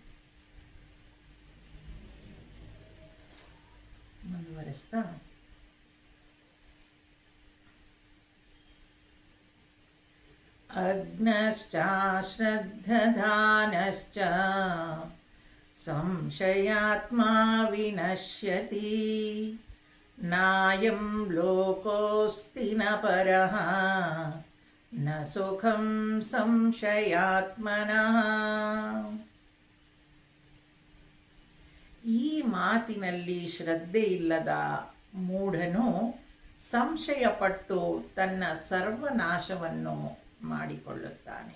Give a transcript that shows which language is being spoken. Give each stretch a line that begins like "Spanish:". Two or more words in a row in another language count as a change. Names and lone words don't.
Sanskrit: ಮುಂದುವರೆಸ್ತಾ ಅಗ್ನಶ್ಚ ಶ್ರದ್ಧಧಾನಶ್ಚ ಸಂಶಯಾತ್ಮ ವಿನಶ್ಯತಿ ನಾಯಂ ಲೋಕೋಸ್ತಿ ನ ಪರಃ ನ ಸುಖಂ ಸಂಶಯಾತ್ಮನಃ.
Kannada: ಈ ಮಾತಿನಲ್ಲಿ ಶ್ರದ್ಧೆ ಇಲ್ಲದ ಮೂಢನು ಸಂಶಯಪಟ್ಟು ತನ್ನ ಸರ್ವನಾಶವನ್ನು ಮಾಡಿಕೊಳ್ಳುತ್ತಾನೆ.